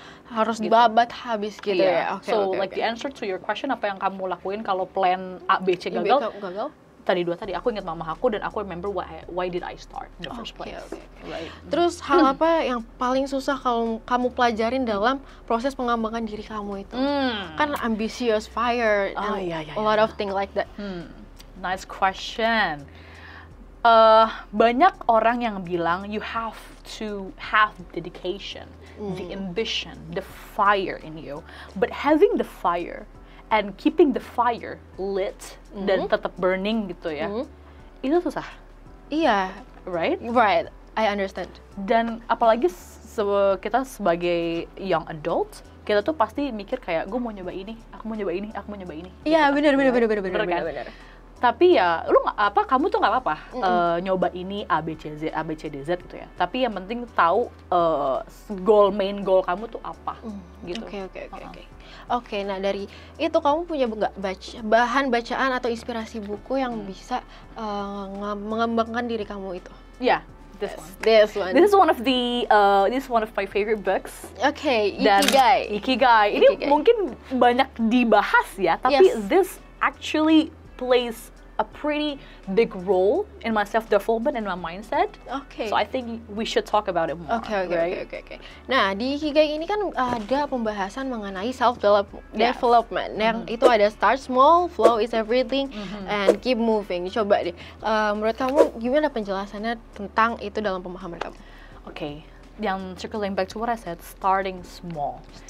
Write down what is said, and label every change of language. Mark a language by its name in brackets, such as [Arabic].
[Indonesian] Harus babat habis gitu ya. [English] The answer to your question, [Indonesian] apa yang kamu lakuin kalau plan A, B, C gagal? tadi aku ingat mama aku dan aku [English] remember why did I start in the first place. Right. [Indonesian] Terus hal apa yang paling susah kalau kamu pelajarin dalam proses pengembangan diri kamu itu? [English] Kan ambitious, fire, and a lot of things like that. Nice question. [Indonesian] Banyak orang yang bilang [English] you have to have dedication, the ambition, the fire in you. But having the fire and keeping the fire lit [Indonesian] dan tetap [English] burning [Indonesian] gitu ya, [English] itu susah. [Indonesian] Iya. [English] Right? Right, I understand. [Indonesian] Dan apalagi kita sebagai [English] young adult, [Indonesian] kita tuh pasti mikir kayak gue mau nyoba ini, aku mau nyoba ini, aku mau nyoba ini. Iya, gitu benar. Kan? Tapi ya kamu tuh nggak apa-apa nyoba ini A B C D Z gitu ya. Tapi yang penting tahu [English] main goal [Indonesian] kamu tuh apa gitu. Oke, nah dari itu kamu punya nggak bahan bacaan atau inspirasi buku yang bisa mengembangkan diri kamu itu? [English] Yeah, this is one of my favorite books. Ikigai. [Indonesian] Ini mungkin banyak dibahas ya, tapi [English] this actually plays a pretty big role in my self-development and my mindset. So I think we should talk about it more. [Indonesian] Okay. Nah, di Ikigai ini kan ada pembahasan mengenai self-development. Yang itu ada [English] start small, flow is everything, and keep moving. [Indonesian] Coba deh, menurut kamu gimana penjelasannya tentang itu dalam pemahaman kamu? [English] Okay. Yang circling back to what I said, starting small.